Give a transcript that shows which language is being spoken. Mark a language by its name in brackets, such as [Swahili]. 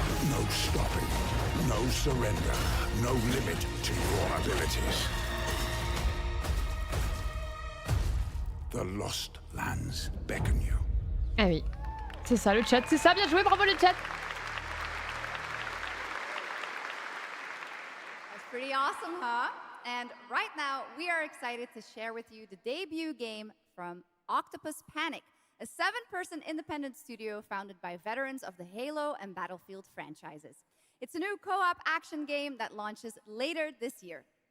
[English] No stopping, no surrender, no limit to your abilities. The Lost Lands beckon you. [French] Ah oui, c'est ça le chat, c'est ça, bien joué, bravo le chat. [English] That's pretty awesome, huh? And right now, we are excited to share with you the debut game from Octopus Panic, a 7-person independent studio founded by veterans of the Halo and Battlefield franchises. It's a new co-op action game that launches later this year.